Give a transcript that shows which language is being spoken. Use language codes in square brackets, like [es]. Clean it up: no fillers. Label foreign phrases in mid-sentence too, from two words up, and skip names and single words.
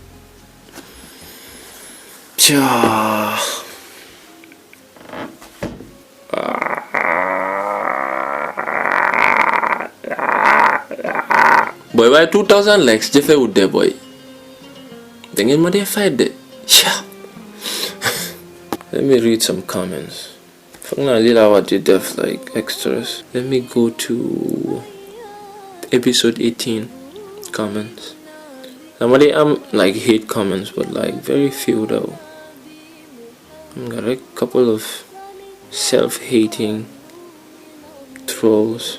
[wo] boy waaye 2000 likes jëfewut de boy da ngeen ma dee fay de [en] let me read some comments [wo] foog naa lii laa war di def [en] like extras. Let me go to episode 18 comments. Somebody like hate comments but like very few though. I'm got a couple of self-hating trolls.